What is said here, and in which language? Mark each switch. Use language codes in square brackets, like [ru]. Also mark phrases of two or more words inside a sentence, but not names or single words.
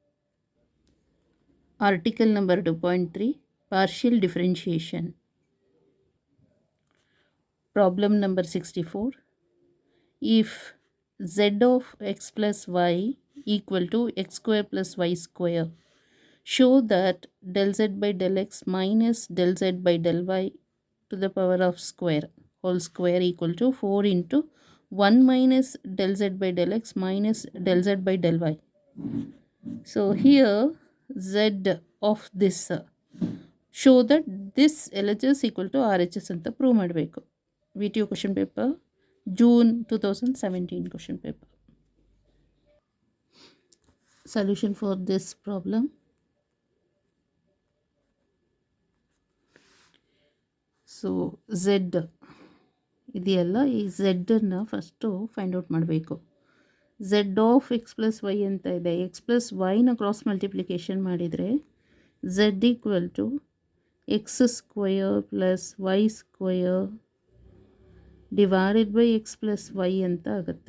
[en] Article number 2.3 Partial Differentiation. Problem number 64. If z of x plus y equal to x square plus y square, show that del z by del x minus del z by del y to the power of square whole square equal to 4 into 1 minus del z by del x minus del z by del y. So here z of this show that this LHS equal to RHS [kn] ಅಂತ ಪ್ರೂವ್ ಮಾಡಬೇಕು. [en] VTU question paper June 2017 question paper. Solution for this problem. so z [kn] ಇದೆಯಲ್ಲ, ಈ ಝೆಡ್ಡನ್ನು [en] first find out [kn] ಮಾಡಬೇಕು. [en] z of x plus y [kn] ಅಂತ ಇದೆ. [en] x plus y-na cross multiplication ಮಾಡಿದರೆ z equal to x square plus y square divided by x plus y [kn] ಅಂತ ಆಗುತ್ತೆ.